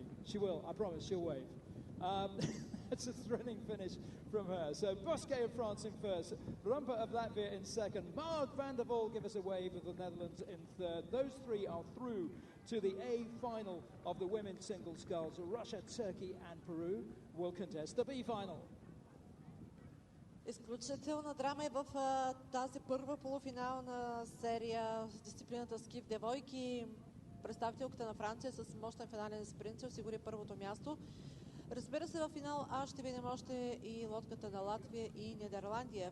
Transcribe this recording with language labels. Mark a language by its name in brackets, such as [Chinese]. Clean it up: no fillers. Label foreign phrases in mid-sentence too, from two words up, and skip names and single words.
[English] She will, I promise, she'll wave. It's a thrilling finish from her. So Bosquet of France in first, Rumpa of Latvia in second, Marg van der Waal give us a wave of the Netherlands in third. Those three are through to the A final of the women's single sculls. Russia, Turkey and Peru will contest the B final. [Bulgarian] Изключителна драма е в тази първа полуфинална серия в дисциплината ски в девойки. Представителката на Франция с мощен финален спринт се осигури първото място. Разбира се, в финал А ще видим още и лодката на Латвия и Нидерландия.